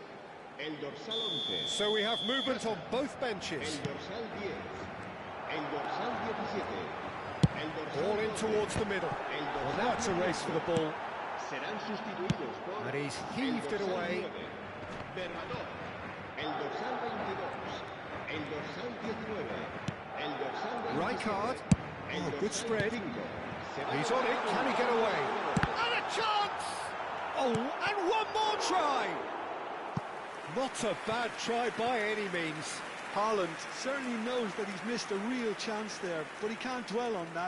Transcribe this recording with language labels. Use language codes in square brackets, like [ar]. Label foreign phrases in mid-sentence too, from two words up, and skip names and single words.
[es] El dorsal 11. [en] So we have movement on both benches. [es] El dorsal 10. El dorsal 17. El dorsal [en] All in [es] 12. [en] towards the middle. [es] El [en] Well, [es] dorsal [en] now it's a race for the ball. [es] serán sustituidos por [en] And he's [es] el [en] heaved it [es] dorsal [en] away. [es] 9, Bernadot, el dorsal 22, el dorsal 19, el dorsal 27, Rijkaard. el [en] Oh, good [es] dorsal [en] spread. [es] 5. Se va [en] He's [es] a [en] on it. Can he get away? [es] jugadores. [en] And a chance! Oh, and one more try! Not a bad try by any means. Haaland certainly knows that he's missed a real chance there, but he can't dwell on that.